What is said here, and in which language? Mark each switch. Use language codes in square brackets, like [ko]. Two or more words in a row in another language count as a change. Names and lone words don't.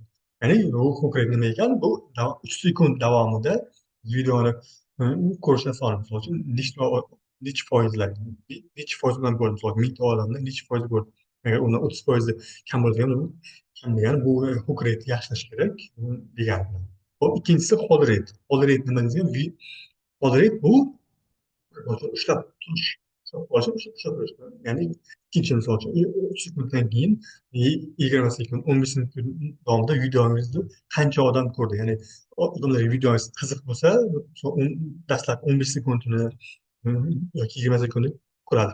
[uz] Ya'ni bu konkret nima ekan? Bu 3 sekund davomida videoni ko'rishdan soni, misol uchun necha foizlar, necha foiz bilan ko'rdi, misol 1000 ta odamdan necha foiz ko'rdi. Agar undan 30% kam bo'ladigan, kam degani bu [en] hook rate [uz] yaxshilash kerak degani. Hop, ikkinchisi [en] hold rate. Hold rate [uz] nima degani? [en] Hold rate [uz] bu ushlab turish. Ushlab turish. Ya'ni ikkinchi misol uchun 3 sekunddan keyin 20 sekund, 15 sekund davomida videongizni qancha odam ko'rdi. Ya'ni odamlar videongiz qiziq bo'lsa, dastlab 15 sekundini yoki 20 sekundni ko'radi.